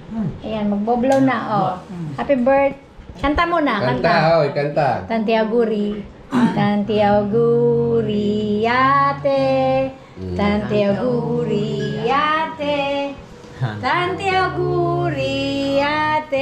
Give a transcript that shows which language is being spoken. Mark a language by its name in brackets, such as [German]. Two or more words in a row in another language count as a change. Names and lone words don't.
[Filipino] Ayan, magboblow na, oh. [English] Happy birthday. [Filipino] Kanta muna, kanta. Kanta, oy, kanta. [Italian] Tanti auguri. Tanti auguri ate. Tanti auguri ate. Tanti auguri ate.